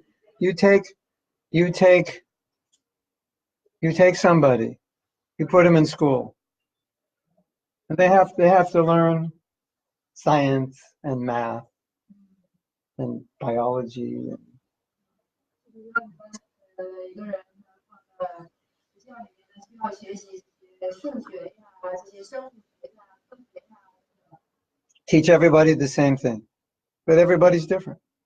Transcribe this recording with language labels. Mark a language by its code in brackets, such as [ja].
[en] You take somebody, you put them in school, and they have to learn science and math and biology. [zh] 一个人放在学校里面呢，需要学习这些数学呀、这些生物学呀、科学呀。 [en] Teach everybody the same thing, but everybody's different.